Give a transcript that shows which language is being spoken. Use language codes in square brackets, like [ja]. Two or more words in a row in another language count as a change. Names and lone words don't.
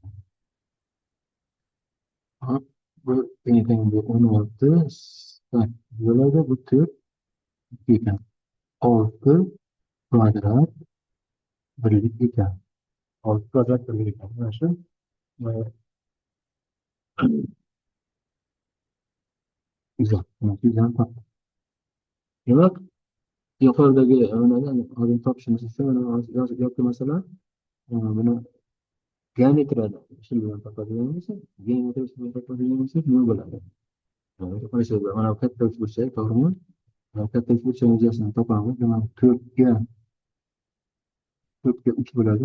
[uz] Hop, bu teng bu 16 bo'ladi. Bu 4 theta. 6 kvadrat birlik ekan. 6 kvadrat birlik ekan. Mana shu [tr] güzel. Güzel tatlı. Demek yukarıdaki [uz] hozir topishimiz uchun yozib yoki masalan buni geometriyada ish bilan topadigan bo'lsak, geometriya ish bilan topadigan bo'lsak nima bo'ladi? Mana bu katta uchburchak, to'g'rimi? Mana katta uchburchak yuzasini topamiz. Demak, 4 ga 3 bo'ladi.